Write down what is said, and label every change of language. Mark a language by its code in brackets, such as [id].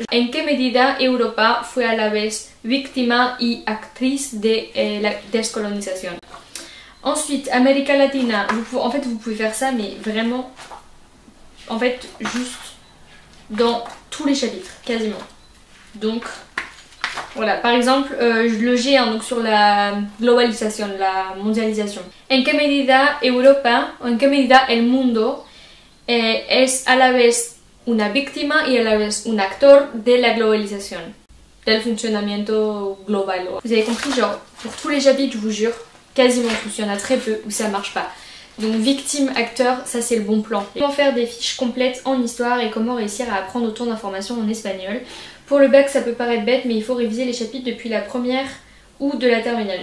[es] En qué medida Europa fue a la vez víctima y actriz de la descolonización. [fr] Ensuite, América Latina, en fait vous pouvez faire ça mais vraiment, en fait juste dans tous les chapitres, quasiment. Donc voilà, par exemple le G1 donc sur la globalisation, la mondialisation. [es] En qué medida Europa, en qué medida el mundo es a la vez una víctima y a la vez un actor de la globalización, del funcionamiento global. [fr] Vous avez compris, genre pour tous les chapitres je vous jure, quasiment tous, il y en a très peu où ça marche pas. Donc victime, acteur, ça c'est le bon plan. Comment faire des fiches complètes en histoire et comment réussir à apprendre autant d'informations en espagnol. Pour le bac ça peut paraître bête mais il faut réviser les chapitres depuis la première ou de la terminale.